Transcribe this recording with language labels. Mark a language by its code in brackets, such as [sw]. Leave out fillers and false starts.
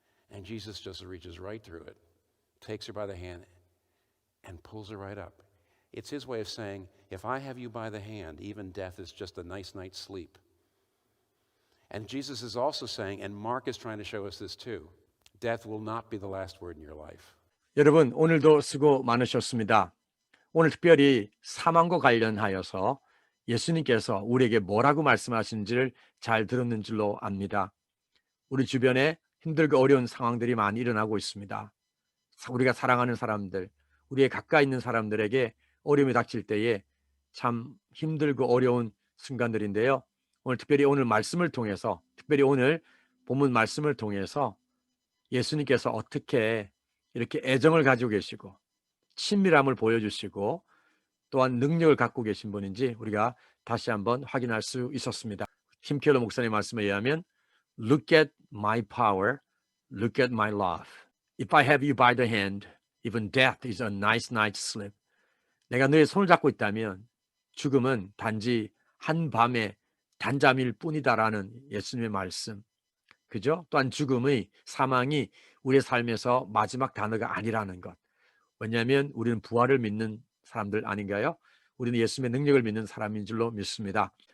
[en] And Jesus just reaches right through it, takes her by the hand, and pulls her right up. It's his way of saying, if I have you by the hand, even death is just a nice night's sleep. And Jesus is also saying, and Mark is trying to show us this too, death will not be the last word in your life. [ko] 여러분, 오늘도 수고 많으셨습니다. 오늘 특별히 사망과 관련하여서 예수님께서 우리에게 뭐라고 말씀하시는지를 잘 들었는 줄로 압니다. 우리 주변에 힘들고 어려운 상황들이 많이 일어나고 있습니다. 우리가 사랑하는 사람들, 우리의 가까이 있는 사람들에게 어려움이 닥칠 때에 참 힘들고 어려운 순간들인데요. 오늘 특별히 오늘 말씀을 통해서, 특별히 오늘 본문 말씀을 통해서 예수님께서 어떻게 이렇게 애정을 가지고 계시고 친밀함을 보여주시고 또한 능력을 갖고 계신 분인지 우리가 다시 한번 확인할 수 있었습니다. 팀 켈러 목사님 말씀에 의하면 [en] Look at my power, look at my love. If I have you by the hand, even death is a nice night's sleep. [ko] 내가 너의 손을 잡고 있다면 죽음은 단지 한밤의 단잠일 뿐이다라는 예수님의 말씀. 그죠? 또한 죽음의 사망이 우리의 삶에서 마지막 단어가 아니라는 것. 왜냐하면 우리는 부활을 믿는 사람들 아닌가요? 우리는 예수님의 능력을 믿는 사람인 줄로 믿습니다.